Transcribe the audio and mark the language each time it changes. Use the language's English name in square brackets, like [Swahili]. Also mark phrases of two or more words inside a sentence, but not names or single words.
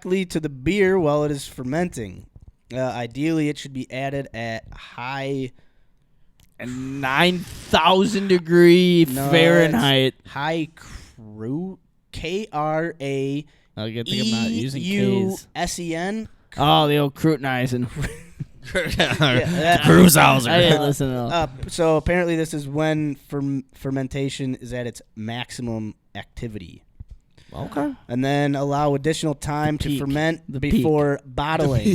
[English] directly to the beer while it is fermenting. Ideally, it should be added at high 9,000 degree Fahrenheit. high K-R-A. I think I'm not using K's. E-U-S-E-N. Oh, the old Krutenisen. Cruisehauser. I didn't listen at all. So apparently this is when fermentation is at its maximum activity. Okay. And then allow additional time to peak. ferment The before bottling.